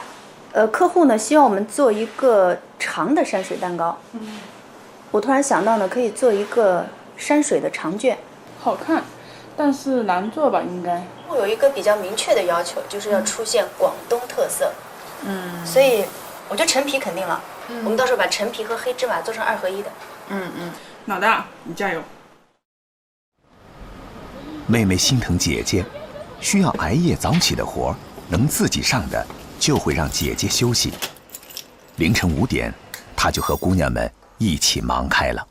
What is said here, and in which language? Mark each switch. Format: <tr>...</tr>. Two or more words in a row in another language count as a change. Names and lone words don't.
<zh>客戶呢希望我們做一個長的山水蛋糕。我突然想到呢，可以做一個山水的長卷。好看，但是難做吧？應該。我有一個比較明確的要求，就是要出現廣東特色。所以我覺得陳皮肯定了。我們到時候把陳皮和黑芝麻做成2合1的。老大，你加油。妹妹心疼姐姐，需要挨夜早起的活，能自己上的就會讓姐姐休息。凌晨5點，她就和姑娘們一起忙開</zh>